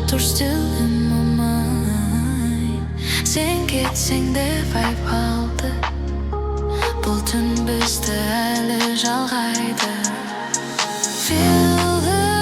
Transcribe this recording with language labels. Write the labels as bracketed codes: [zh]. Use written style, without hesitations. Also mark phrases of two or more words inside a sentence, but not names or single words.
[kk] тұр [en] still in my mind [kk] Sen кетсең де vibe алды Бұл түн бізді әлі жалғайды [en] Feel the